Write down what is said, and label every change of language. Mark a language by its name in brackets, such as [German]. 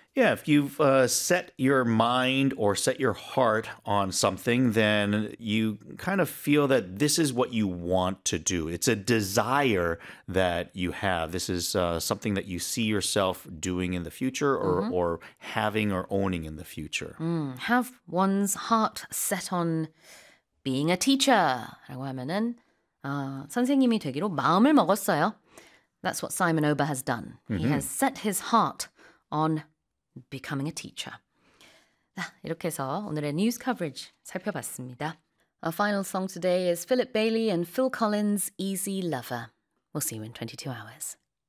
[English] Yeah, if you've set your mind or set your heart on something, then you kind of feel that this is what you want to do. It's a desire that you have. This is something that you see yourself doing in the future or, or having or owning in the future. Have one's heart set on being a teacher. [Korean] 라고 하면은 선생님이 되기로 마음을 먹었어요. [English] That's what Simon Oba has done. He has set his heart on becoming a teacher. [Korean] 자, 이렇게 해서 오늘의 뉴스 커버리지 살펴봤습니다. [English] Our final song today is Philip Bailey and Phil Collins' Easy Lover. We'll see you in 22 hours.